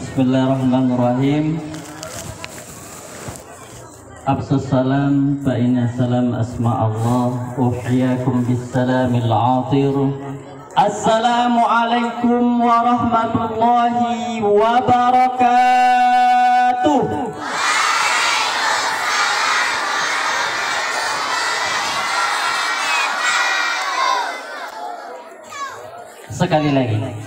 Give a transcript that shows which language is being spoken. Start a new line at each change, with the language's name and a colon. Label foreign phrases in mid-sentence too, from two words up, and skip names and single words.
Arabic: بسم الله الرحمن الرحيم. أبسوس السلام فإن السلام أسماء الله. أحييكم بسلام عاطر السلام عليكم ورحمة الله وبركاته.
Indonesian: Sekali lagi.